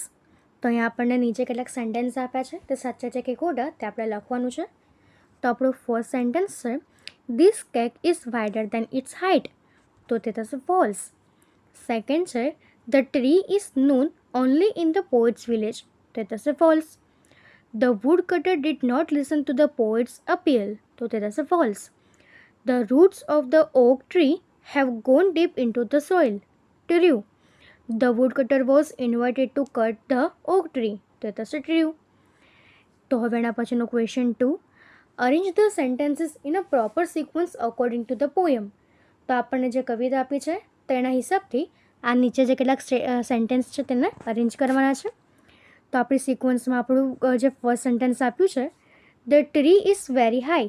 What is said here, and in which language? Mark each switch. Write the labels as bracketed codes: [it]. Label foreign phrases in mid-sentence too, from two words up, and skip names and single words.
[gu] તો અહીં આપણને નીચે કેટલાક સેન્ટેન્સ આપ્યા છે, તે સાચા છે કે ખોટા તે આપણે લખવાનું છે. તો આપણું [en] first sentence છે, this cake is wider than its height. [gu] તો તે થશે ફોલ્સ. [en] સેકન્ડ છે, the tree is known only in the poet's village. [gu] તે થશે ફોલ્સ. [en] The woodcutter did not listen to the poet's appeal. [gu] તો તે થશે false. [en] The roots of the oak tree have gone deep into the soil. True. The woodcutter was invited to cut the oak tree. [gu] તો થશે true. તો હવે એના પછીનો [en] question 2, arrange the sentences in a proper sequence according to the poem. [gu] તો આપણને જે કવિતા આપી છે તેના હિસાબથી આ નીચે જે કેટલાક સેન્ટેન્સ છે તેને અરેન્જ કરવાના છે. તો આપણી સિક્વન્સમાં આપણું જે [en] first sentence [gu] આપ્યું છે, [en] the tree is very high.